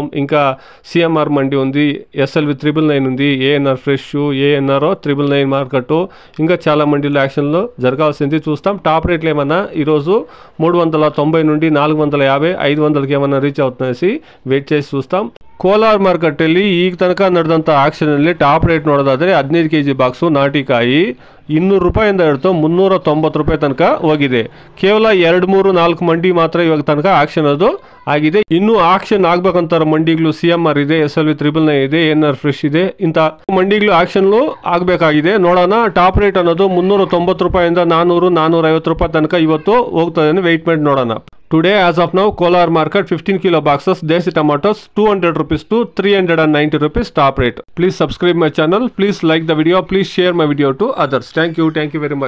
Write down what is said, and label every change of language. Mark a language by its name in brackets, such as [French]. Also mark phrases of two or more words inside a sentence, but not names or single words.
[Telugu] ఇంకా సిఎంఆర్ మండి ఉంది, ఎస్ఎల్వి 999 ఉంది, ఏఎన్ఆర్ ఫ్రెష్, ఏఎన్ఆర్ 999 మార్కెట్, ఇంకా చాలా మండీలో యాక్షన్లు జరగాల్సింది చూస్తాం. [English] top rates [Telugu] ఏమన్నా ఈరోజు 390 నుండి 450 500కి ఏమన్నా రీచ్ అవుతున్నాయి, ವೇಟ್ చేసి చూస్తాం. [Kannada] ಕೋಲಾರ್ ಮಾರ್ಕೆಟ್ ಅಲ್ಲಿ ಈಗ ತನಕ ನಡೆದಂಥ ಆಕ್ಷನ್ ಅಲ್ಲಿ [English] top rate [Kannada] ನೋಡೋದಾದ್ರೆ 15 kg ಬಾಕ್ಸು ನಾಟಿಕಾಯಿ 200 ರೂಪಾಯಿಂದ ಹಿಡಿದು 390 ರೂಪಾಯಿ ತನಕ ಹೋಗಿದೆ. ಕೇವಲ 2-3-4 ಮಂಡಿ ಮಾತ್ರ ಇವಾಗ ತನಕ ಆಕ್ಷನ್ ಅದು ಆಗಿದೆ. ಇನ್ನು ಆಕ್ಷನ್ ಆಗ್ಬೇಕಂತ ಮಂಡಿಗಳು ಸಿಎಂಆರ್ ಇದೆ, ಎಸ್ಎಲ್ವಿ 999 ಇದೆ, ಎನ್ಆರ್ ಫ್ರೆಶ್ ಇದೆ, ಇಂಥ ಮಂಡಿಗಳು ಆಕ್ಷನ್ಲು ಆಗಬೇಕಾಗಿದೆ. ನೋಡೋಣ. [English] top rate [Kannada] ಅನ್ನೋದು 390 ರೂಪಾಯಿಂದ 400-450 ರೂಪಾಯಿ ತನಕ ಇವತ್ತು ಹೋಗ್ತದೆ. ವೆಯ್ಟ್ ಮಾಡಿ ನೋಡೋಣ. [English] Today as of now Kolar market 15 kilo boxes desi tomatoes 200 rupees to 390 rupees top rate. Please subscribe my channel, please like the video, please share my video to others. Thank you very much.